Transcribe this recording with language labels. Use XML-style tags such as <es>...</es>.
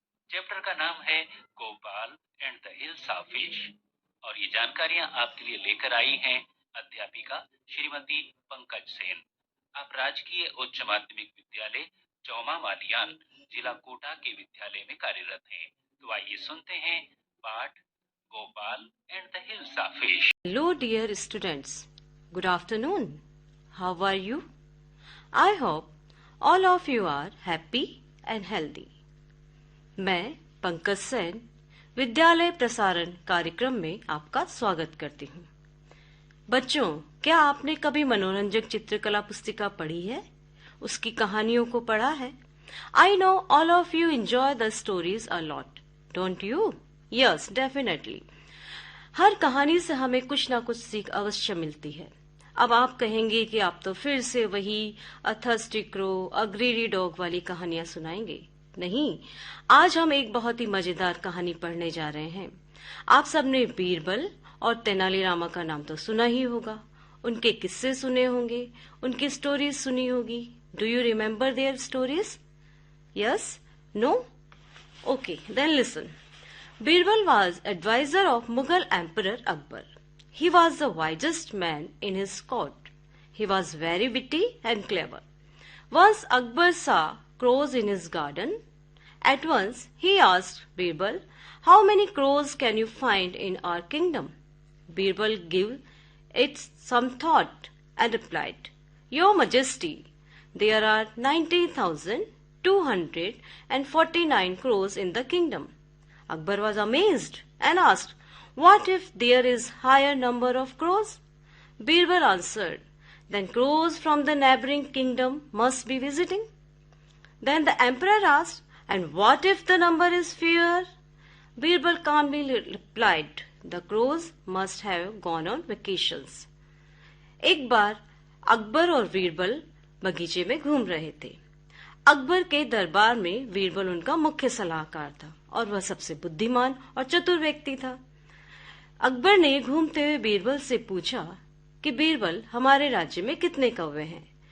<hi>Chapter का नाम है Gopal and the hills of fish और ये जानकारियां आपके लिए लेकर आई हैं अध्यापिका श्रीमती पंकज सेन। आप राजकीय उच्च माध्यमिक विद्यालय चौमा मालियान जिला कोटा के विद्यालय में कार्यरत हैं। तो आइए सुनते हैं पाठ Gopal</hi> <en>and the hills of fish. Hello dear students, good afternoon. How are you? I hope all of you are happy and healthy.</en> <hi>मैं पंकज सेन विद्यालय प्रसारण कार्यक्रम में आपका स्वागत करती हूँ। बच्चों, क्या आपने कभी मनोरंजक चित्रकला पुस्तिका पढ़ी है? उसकी कहानियों को पढ़ा है?</hi> <en>I know all of you enjoy the stories a lot, don't you? Yes, definitely.</en> <hi>हर कहानी से हमें कुछ ना कुछ सीख अवश्य मिलती है। अब आप कहेंगे कि आप तो फिर से वही अ thirsty crow, a greedy dog वाली कहानियां सुनाएंगे। नहीं, आज हम एक बहुत ही मजेदार कहानी पढ़ने जा रहे हैं। आप सबने बीरबल और तेनालीरामा का नाम तो सुना ही होगा, उनके किस्से सुने होंगे, उनकी स्टोरीज सुनी होगी।</hi> <en>Do you remember their stories? Yes? No? Okay, then listen. Birbal was advisor of Mughal Emperor Akbar. He was the wisest man in his court. He was very witty and clever. Once Akbar saw crows in his garden. At once he asked Birbal, "How many crows can you find in our kingdom?" Birbal gave it some thought and replied, "Your Majesty, there are 90,249 crows in the kingdom." Akbar was amazed and asked, "What if there is higher number of crows?" Birbal answered, "Then crows from the neighboring kingdom must be visiting." Then the emperor asked, "And what if the number is fewer?" Birbal calmly replied, "The crows must have gone on vacations."</en> <hi>एक बार अकबर और बीरबल बगीचे में घूम रहे थे। अकबर के दरबार में बीरबल उनका मुख्य सलाहकार था और वह सबसे बुद्धिमान और चतुर व्यक्ति था। अकबर ने घूमते हुए बीरबल से पूछा कि बीरबल, हमारे राज्य में कितने कौवे हैं?</hi>